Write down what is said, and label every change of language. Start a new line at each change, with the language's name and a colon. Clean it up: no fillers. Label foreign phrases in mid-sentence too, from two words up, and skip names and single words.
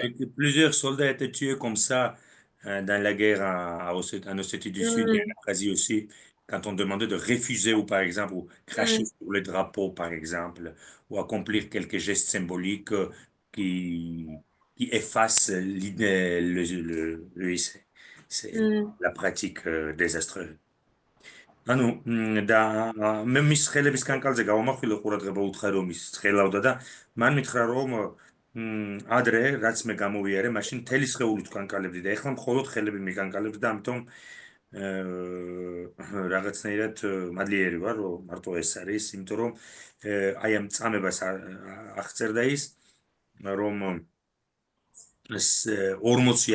French: Plusieurs soldats étaient tués comme ça dans la guerre en Ossétie du Sud et en Abkhazie aussi. quand on demandait de refuser ou par exemple ou cracher Mm, sur le drapeau par exemple ou accomplir quelques gestes symboliques qui effacent c'est mm. la pratique désastreuse.
Georgian: ანუ და მე მის ხელების კანკალზე გავამახვილე ყურადღება უთხარი რომ ის ცხელავდა და მან მითხრა რომ ადრე რაც მე გამოვიარე მაშინ მთელი სხეული თუ კანკალებდი და ეხლა მხოლოდ ხელები მიკანკალებს და ამიტომ რაღაცნაირად მადლიერი ვარ რომ მარტო ეს არის იმიტომ რომ აი ამ წამებას აღწერდა ის რომ ეს 40